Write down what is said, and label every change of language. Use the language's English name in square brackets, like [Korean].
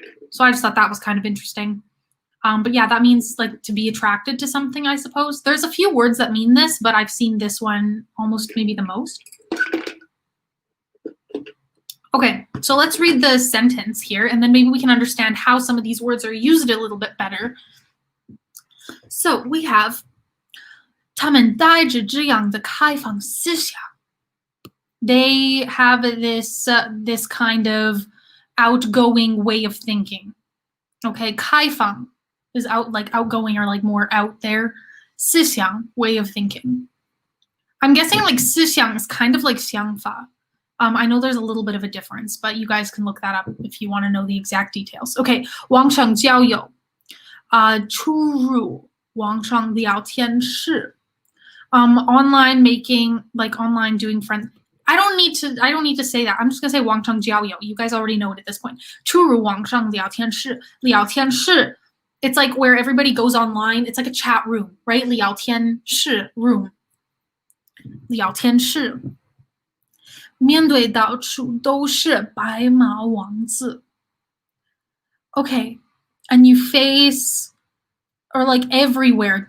[English] So I just thought that was kind of interesting. But yeah, that means like to be attracted to something, I suppose. There's a few words that mean this, but I've seen this one almost maybe the most. Okay, so let's read the sentence here, and then maybe we can understand how some of these words are used a little bit better. So we have [Chinese] 他们带着这样的开放思想. [English] They have this kind of outgoing way of thinking. Okay, 开放 is outgoing or like more out there. 思想 way of thinking. I'm guessing like 思想 is kind of like 想法. I know there's a little bit of a difference, but you guys can look that up if you want to know the exact details. [Chinese] Okay, 网上交友，出入网上聊天室。 [English] Online making, like online doing friends. I don't need to say that. I'm just gonna say 网上交友. You guys already know it at this point. [Chinese] 出入网上聊天室，聊天室. [English] It's like where everybody goes online. It's like a chat room, right? [Chinese] 聊天室 room. 聊天室。面对到处都是白马王子. [English] Okay, and you face, or like everywhere.